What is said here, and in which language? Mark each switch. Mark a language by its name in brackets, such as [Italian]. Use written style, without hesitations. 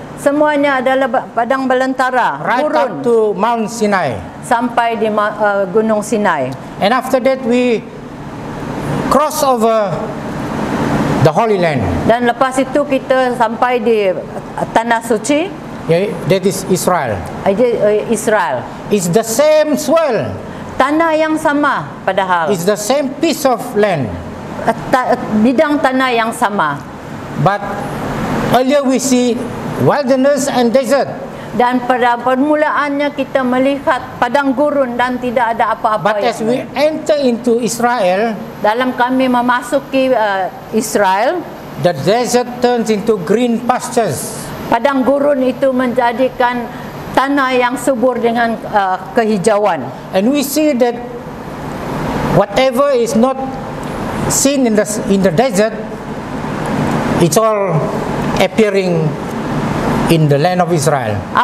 [Malay] Semuanya adalah padang belantara, [English] right [Malay] gurun, [English] up to Mount Sinai. [Malay] sampai di Gunung Sinai. [English] And after that we cross over the Holy Land. [Malay] Dan lepas itu kita sampai di Tanah Suci, [English] That is Israel. [Malay] Israel. [English] It's the same soil. [Malay] Tanah yang sama padahal. [English] It's the same piece of land. [Malay] Bidang tanah yang sama. [English] But earlier we see wilderness and desert. [Malay] Dan pada permulaannya kita melihat padang gurun dan tidak ada apa-apa. [English] But as we enter into Israel, [Malay] dalam kami memasuki Israel, [English] the desert turns into green pastures. [Malay] padang gurun itu menjadikan tanah yang subur dengan kehijauan. [English] And we see that whatever is not seen in the desert, it's all appearing in the land of Israel.